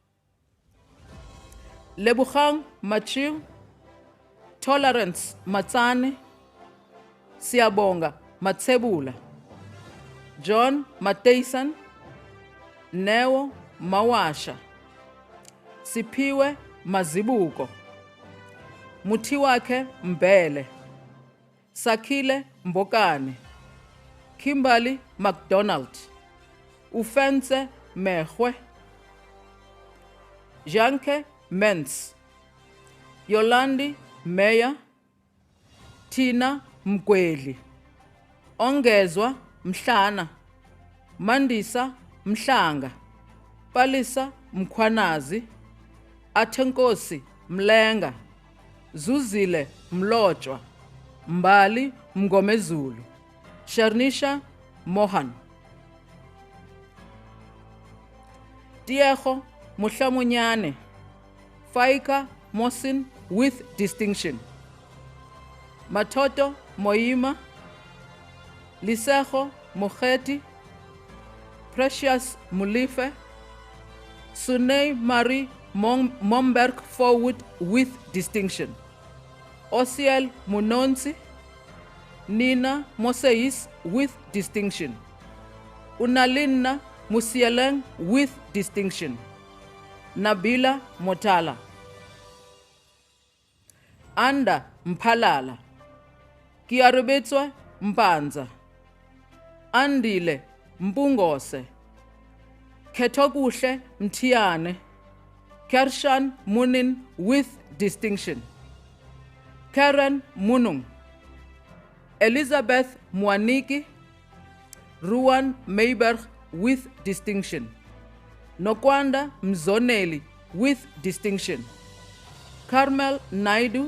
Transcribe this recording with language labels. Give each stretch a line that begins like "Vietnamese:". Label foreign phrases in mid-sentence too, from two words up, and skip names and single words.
English: Lebuchang Machiu, Tolerance Matsane, Siabonga Matsebula, John Mateyson, Neo Mawasha, Sipiwe Mazibuko, Mutiwake Mbele, Sakile Mbokane, Kimberly McDonald, Ufense Mehwe, Janke Mens, Yolandi Meya, Tina Mkweli, Ongezwa Mhlana, Mandisa Mhlanga, Palisa Mkhwanazi, Athenkosi Mlenga, Zuzile Mlotshwa, Mbali Mngomezulu, Sharnisha Mohan, Tiego Muhlamunyane, Faika Mosin with distinction, Matoto Moima, Lisejo Moheti, Precious Mulife, Sunei Marie Momberg Forward with distinction, Osiel Munonsi, Nina Moseis with distinction. Unalinna Musieleng with distinction. Nabila Motala. Anda Mphalala. Kiarubetswa Mpanza. Andile Mpungose. Ketokuhle Mtiane. Kershan Munin with distinction. Karen Munung. Elizabeth Mwaniki. Ruan Meiberg with distinction. Nokwanda Mzoneli with distinction. Carmel Naidu.